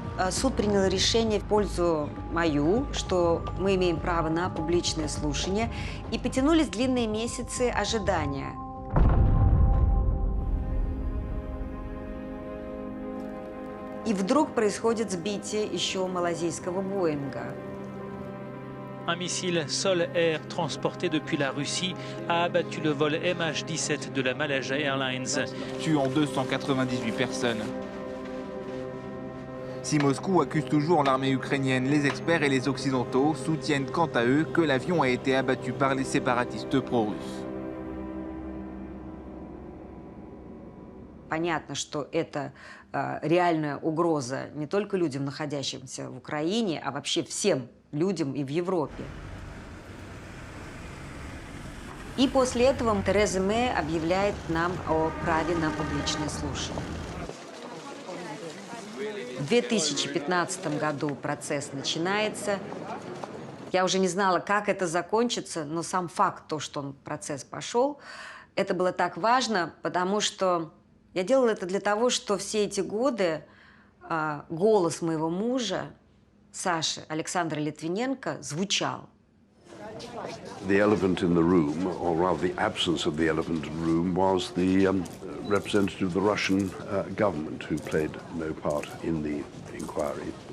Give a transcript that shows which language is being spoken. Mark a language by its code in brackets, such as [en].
[ru] Суд принял решение в пользу мою, что мы имеем право на публичное слушание, и потянулись длинные месяцы ожидания. И вдруг происходит сбитие еще малазийского Боинга. [fr] Un missile sol-air transporté depuis la Russie a abattu le vol MH17 de la Malaysia Airlines, tuant 298 personnes. Si Moscou accuse toujours l'armée ukrainienne, les experts et les Occidentaux soutiennent quant à eux que l'avion a été abattu par les séparatistes pro-russes. [ru] Понятно, что это реальная угроза не только людям, находящимся в Украине, а вообще всем людям и в Европе. И после этого Тереза Мэй объявляет нам о праве на публичное слушание. В 2015 году процесс начинается. Я уже не знала, как это закончится, но сам факт, то, что процесс пошел, это было так важно, потому что я делала это для того, что все эти годы голос моего мужа, Саши Александра Литвиненко, звучал. [en] The elephant in the room, or rather the absence of the elephant in the room, was the representative of the Russian government who played no part in the inquiry.